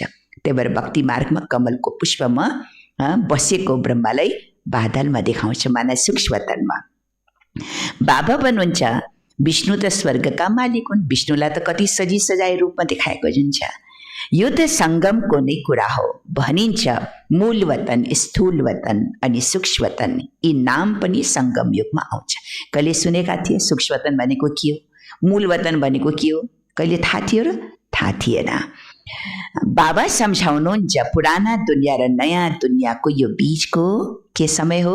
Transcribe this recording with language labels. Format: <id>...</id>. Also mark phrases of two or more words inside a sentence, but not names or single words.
<ne>त्यही भएर भक्ति मार्गमा कमलको पुष्पमा बसेको ब्रह्मालाई बादलमा देखाउँछ, माना सूक्ष्मतनमा। बाबा भन्नुहुन्छ विष्णु त स्वर्गका मालिक हुन्। विष्णुलाई त कति सजाय रूपमा देखाएको हुन्छ। यो त सङ्गमको नै कुरा हो। भनिन्छ। मूल वतन, स्थूल वतन अनि सूक्ष्म वतन यी नाम पनि सङ्गम युगमा आउँछ। कहिले सुनेका थिए सूक्ष्म वतन भनेको के हो, मूल वतन भनेको के हो? कहिले थाहा थियो र? थाहा थिएन। बाबा सम्झाउनुहुन्छ पुराना दुनियाँ र नयाँ दुनियाँको यो बीचको के समय हो?</ne>